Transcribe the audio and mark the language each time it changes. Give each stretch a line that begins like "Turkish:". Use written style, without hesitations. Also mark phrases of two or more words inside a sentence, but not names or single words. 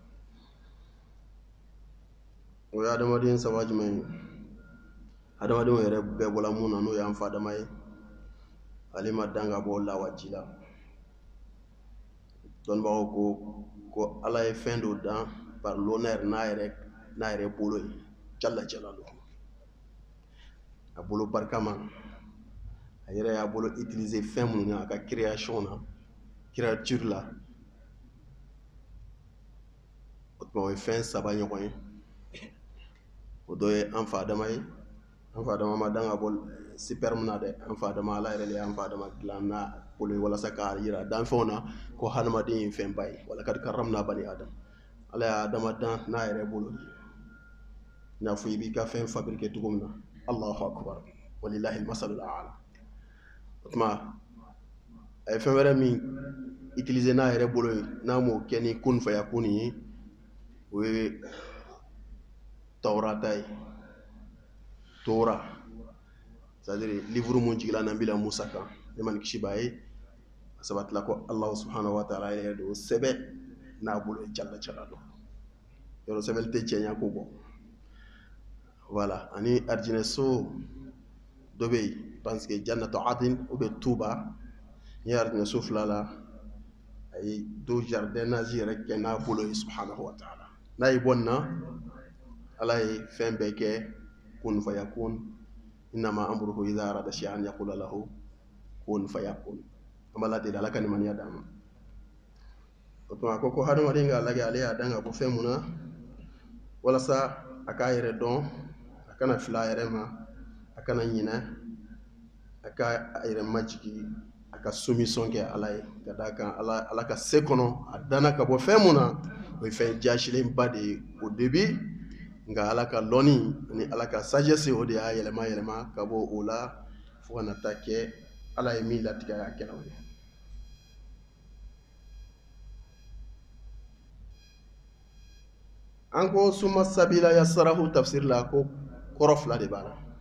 Bambara: o ye adamaden saba jumɛn ye? adamadenw yɛrɛ bɛɛ bɔla mun na n'o y'an fa Adama ye ale ma dan ka bɔ lawaji la. dɔnnibagaw ko ala ye fɛn dɔ dan
French: par l'honneur
Bambara: n'a yɛrɛ bolo ye
Arabic: جل جلاله
Bambara: a bolo barika ma a yɛrɛ y'a bolo utiliser fɛn minnu na a ka création na créature la o tuma o ye fɛn saba ɲɔgɔn ye. o dɔ ye an fa Adama ye. an fa Adama ma dan ka bɔ sperme na dɛ. an fa Adama ala yɛrɛ de y'an fa Adama dilan n'a bolo ye walasa k'a yira danfɛnw na ko hadamaden ye fɛn ba ye.
Arabic: ولقد كرمنا بني آدم
Bambara: ala y'a Adama dan n'a yɛrɛ bolo ye i n'a fɔ i b'i ka fɛn fabriquer cogo min na.
Arabic: الله أكبر ولله المثل الأعلى.
Bambara: o tuma a ye fɛn wɛrɛ min utiliser n'a yɛrɛ bolo ye n'a m'o kɛ ni
Arabic: كن فيكون
Bambara: ye o ye Taurata ye. Tora c'est-à-dire livre mun jigila nabila Musa kan ne man kisi b'a ye a sabatila ko
Arabic: الله سبحانه وتعالى
Bambara: yɛrɛ de o sɛbɛ n'a bolo
Arabic: جل جلاله
Bambara: yɔrɔ sɛbɛli tɛ cɛɲa ko bɔ. voilà ani arijinɛ so dɔ bɛ yen
French: parce que
Arabic: جنة عدن
French: ou bien
Bambara: Tuba ni arijinɛ so fila la a ye do jardinage yɛrɛ kɛ n'a bolo ye
Arabic: سبحانه وتعالى.
Bambara: n'a yi bɔ nin na ala ye fɛn bɛɛ kɛ
Arabic: كن فيكون إنما أمره إذا أراد شيئا يقول له كن فيكون.
Bambara: an b'a ladeli ala ka nimaniya d'an ma. o tuma a ko ko hadamaden k'a lajɛ ale y'a dan ka bɔ fɛn mun na walasa a k'a yɛrɛ dɔn kana fila yɛrɛ ma a kana ɲinɛ a ka a yɛrɛ majigi a ka soumission kɛ ala ye ka d'a kan ala ka se kɔnɔ a danna ka bɔ fɛn mun na o ye fɛn jasilenba de ye
French: au début
Bambara: nka ala ka lɔnni ni ala ka sagesse o de y'a yɛlɛma ka bɔ o la fo kana taa kɛ ala ye min latigɛ a kɛra o ye. an ko
Arabic: ثم السبيل يسره
Bambara: tafsir la ko kɔrɔ fila de b'a la.